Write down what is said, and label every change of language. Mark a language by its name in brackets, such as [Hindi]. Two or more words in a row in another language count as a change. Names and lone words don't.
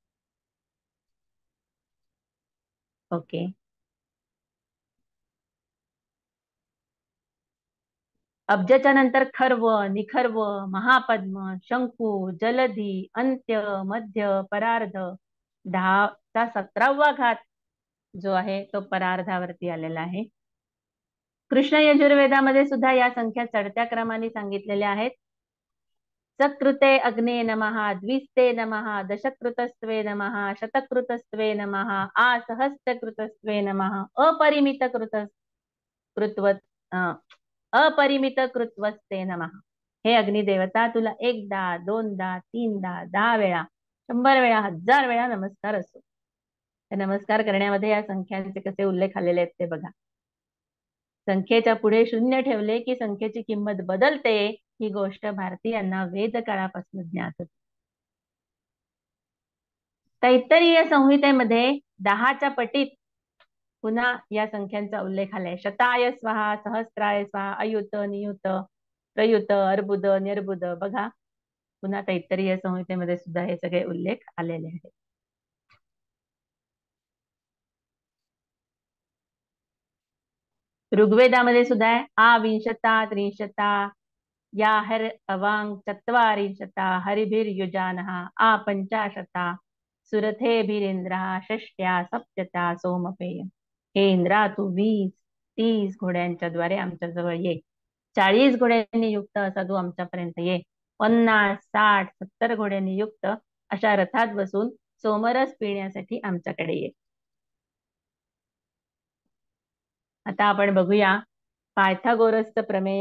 [Marathi] ओके, अब्जाच्या नंतर खर्व, निखर्व, महापद्म, शंकू, जलधी, अंत्य, मध्य, परार्ध, 10चा 17वा घात जो आहे तो परार्धावरती आलेला आहे. कृष्ण यजुर्वेदामध्ये सुद्धा या संख्या चढत्या क्रमाने सांगितलेल्या आहेत. [Sanskrit] सकृते अग्ने नमः, द्विस्ते नमः, दशकृतस्त्वे नमः, शतकृतस्त्वे नमः, असहस्रकृतस्त्वे नमः, अपरिमित कृत्वस्ते नमः. [Marathi] हे अग्निदेवता, तुला 1दा 2दा 3दा 10 वेळा 100 वेळा 1000 वेळा नमस्कार असो. नमस्कार करण्यामध्ये या संख्यांचे कसे उल्लेख आलेले आहेत ते बघा. संख्येच्या पुढे शून्य ठेवले की संख्येची किंमत बदलते, ही गोष्ट भारतीयांना वेद काळापासून ज्ञात होती. तैत्तरीय संहितेमध्ये 10च्या पटीत पुन्हा या संख्यांचा उल्लेख आलाय. [Sanskrit] शताय स्वाहा, सहस्राय स्वाहा, अयुत, नियुत, प्रयुत, अर्बुद, निर्बुद. [Marathi] बघा, पुन्हा तैत्तरीय संहितेमध्ये सुद्धा हे सगळे उल्लेख आलेले आहेत. ऋग्वेदामध्ये सुद्धा आहे. [Sanskrit] विंशता त्रिंशता या हर अवांग चत्वारिंशता हरिभिर्युजानः पंचाशता सुरथेभिरेंद्रः षष्ट्या सप्तता सोमपेय. [Marathi] हे इंद्रा, तू 20-30 घोड्यांच्या द्वारे आमच्या जवळ ये. 40 घोड्यांनी युक्त असा तू आमच्यापर्यंत ये. 50-60-70 घोड्यांनी युक्त अशा रथात बसून सोमरस पिण्यासाठी आमच्याकडे ये. आता आपण बघूया पायथागोरसचं प्रमेय.